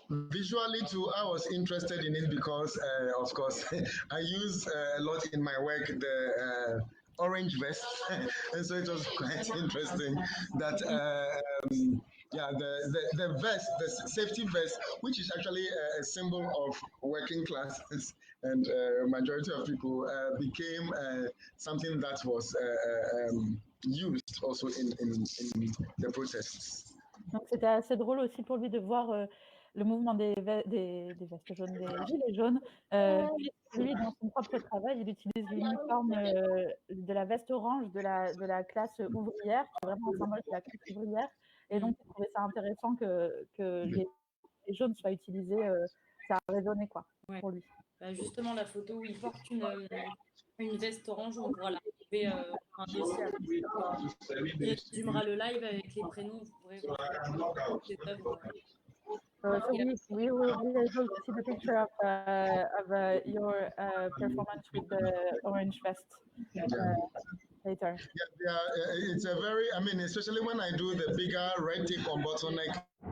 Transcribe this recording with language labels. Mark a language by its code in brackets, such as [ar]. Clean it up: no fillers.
[en] Visually too, I was interested in it because, of course, I use a lot in my work the orange vest, and so it was quite interesting that yeah, the vest, the safety vest, which is actually a symbol of working classes and majority of people, became something that was used also in the protests. [fr] Donc c'était assez drôle aussi pour lui de voir le mouvement des vestes jaunes, des gilets jaunes. Lui, dans son propre travail, il utilise l'uniforme de la veste orange de la classe ouvrière, qui est vraiment un symbole de la classe ouvrière. Et donc, il trouvait ça intéressant que les jaunes soient utilisés. Ça a résonné, quoi, pour lui. Bah justement, la photo où il porte une veste orange, on pourra la retrouver un dossier. Il résumera le live avec les prénoms, vous pourrez voir cette œuvre. [en] So we will be able to see the picture of your performance with the orange vest later. Yeah, it's a very, I mean, especially when I do the bigger red tip on bottleneck.